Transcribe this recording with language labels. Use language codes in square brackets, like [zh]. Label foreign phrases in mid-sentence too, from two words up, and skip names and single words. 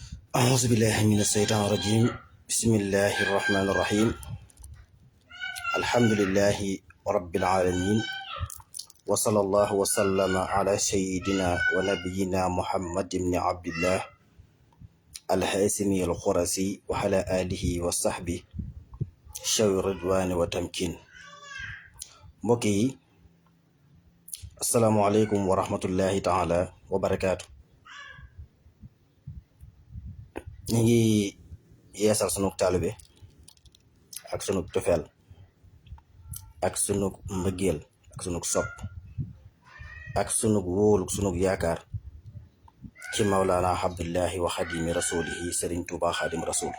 [ar] أعوذ بالله من الشيطان الرجيم بسم الله الرحمن الرحيم الحمد لله رب العالمين وصلى الله وسلم على سيدنا ونبينا محمد بن عبد الله الهاشمي الخرسي وعلى آله وصحبه شوي الرضوان وتمكين mbokki السلام عليكم ورحمة الله تعالى وبركاته. [wo] ñu ngi yeesal sunu taalibe ak sunu tofeel ak sunu mbëggeel ak sunu sopp ak sunu wóolu sunu yaakaar ci Mawlana Abdullahi [ar] وخادم رسوله [wo] Serigne Touba Xadim Rasul.